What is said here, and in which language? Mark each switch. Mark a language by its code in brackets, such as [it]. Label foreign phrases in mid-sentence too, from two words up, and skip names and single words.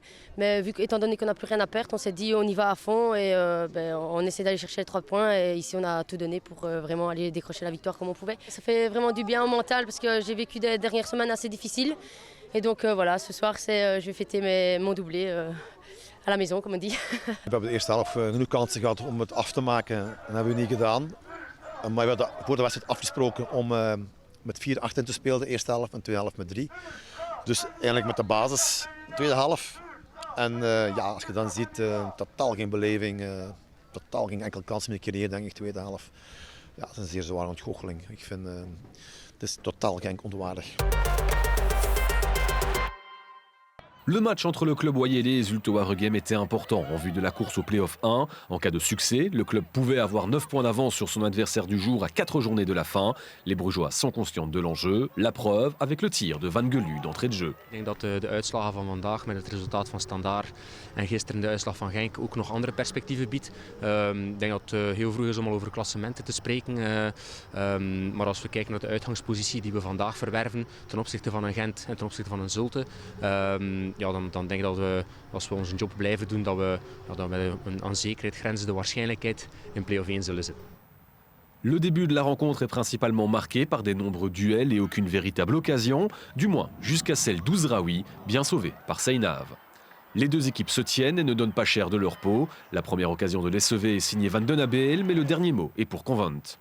[fr] Mais étant donné qu'on n'a plus rien à perdre, on s'est dit on y va à fond et on essaie d'aller chercher les 3 points. Et ici on a tout donné pour vraiment aller décrocher la victoire comme on pouvait. Ça fait vraiment du bien au mental parce que j'ai vécu des dernières semaines assez difficiles. Et donc voilà, ce soir je vais fêter mon doublé à la maison, comme on dit. [nl] We hebben de eerste helft genoeg kansen gehad om het af te maken. Dat hebben we niet gedaan. Maar we hadden voor de wedstrijd afgesproken om met 4 achterin te spelen, de eerste helft en de tweede helft met 3. Dus eigenlijk met de basis, de tweede helft, En als je dan ziet, totaal geen beleving, totaal geen enkele kans meer creëren, denk ik, tweede helft. Ja, dat is een zeer zware ontgoocheling. Ik vind het is totaal Genk onwaardig. [fr] Le match entre le club Oyélé et Zulte Waregem était important en vue de la course au play-off 1. En cas de succès, le club pouvait avoir 9 points d'avance sur son adversaire du jour à 4 journées de la fin. Les Brugeois sont conscients de l'enjeu. La preuve avec le tir de Van Gelu d'entrée de jeu. [nl] Ik denk dat de uitslagen van vandaag met het resultaat van Standaard en gisteren de uitslag van Genk ook nog andere perspectieven biedt. Ik denk dat het heel vroeg is om al over klassementen te spreken. Maar als we kijken naar de uitgangspositie die we vandaag verwerven ten opzichte van een Gent en ten opzichte van een Zulte, dan denk ik dat we, als we onze job blijven doen, dat we aan zekerheid grenzen de waarschijnlijkheid in play-off 1 zullen zitten. [fr] Le début de la rencontre est principalement marqué par des nombreux duels et aucune véritable occasion, du moins jusqu'à celle d'Ouzraoui, bien sauvé par Seynave. Les deux équipes se tiennent et ne donnent pas cher de leur peau. La première occasion de l'SEV est signée Van den Abeel, mais le dernier mot est pour Convent.